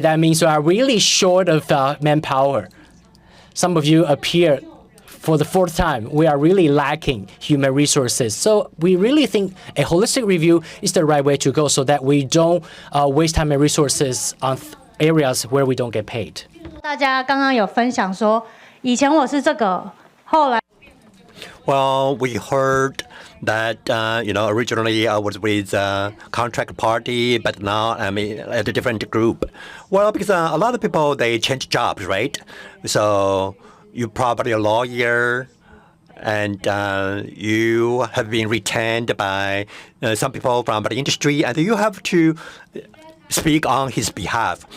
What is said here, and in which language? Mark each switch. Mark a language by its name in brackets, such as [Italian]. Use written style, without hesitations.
[English] That means we are really short of manpower. Some of you appear for the 4th time. We are really lacking human resources. So we really think a holistic review is the right way to go so that we don't waste time and resources on areas where we don't get paid. [Chinese] 大家刚刚有分享说，以前我是这个，后来。 [English] Well, we heard that originally I was with a contract party, but now I'm at a different group. Well, because a lot of people, they change jobs, right? So you're probably a lawyer, and you have been retained by some people from the industry, and you have to speak on his behalf.